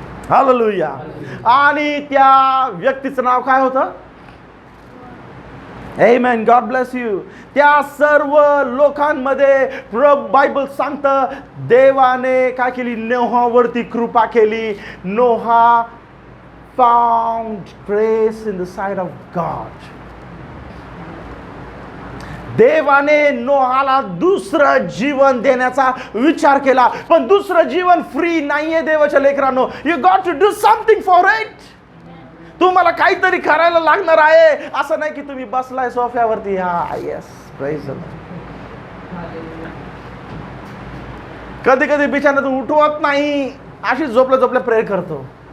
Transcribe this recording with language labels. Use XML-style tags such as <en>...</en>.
<mr>Hallelujah. आणि त्या व्यक्तीचं नाव काय होतं?</mr> <en>Amen. God bless you.</en> <mr>त्या सर्व लोकांमध्ये बायबल सांगतं देवाने काय केली, नोहावरती कृपा केली.</mr> <en>Noah found grace in the sight of God.</en> <mr>देवाने नोहाला दुसरं जीवन देण्याचा विचार केला, पण दुसरं जीवन फ्री नाहीये देवाच्या लेकरांनो.</mr> <en>You got to do something for it.</en> <mr>तुम्हाला काहीतरी करायला लागणार आहे. असं नाही की तुम्ही बसलाय सोफ्यावरती.</mr> <en>हा yes, praise the Lord.</en> <mr>कधी कधी बिछाण्यातून उठवत नाही, अशी झोपल्या झोपल्या प्रेयर करतो.</mr>